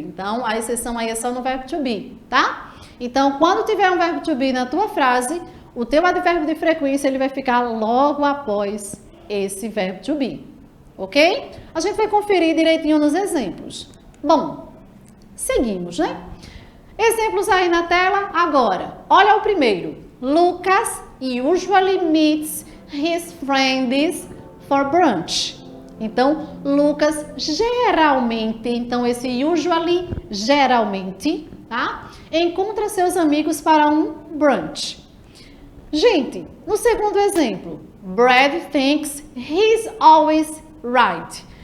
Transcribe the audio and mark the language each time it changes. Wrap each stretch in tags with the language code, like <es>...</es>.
<pt>Então, a exceção aí é só no verbo to be, tá? Então, quando tiver um verbo to be na tua frase, o teu advérbio de frequência ele vai ficar logo após esse verbo to be, ok? A gente vai conferir direitinho nos exemplos. Bom, seguimos, né? Exemplos aí na tela agora. Olha o primeiro.</pt> <en>Lucas usually meets his friends for brunch.</en> <pt>Então, Lucas geralmente, então esse usually, geralmente, tá? Encontra seus amigos para um brunch. Gente, no segundo exemplo,</pt> <en>Brad thinks he's always right.</en>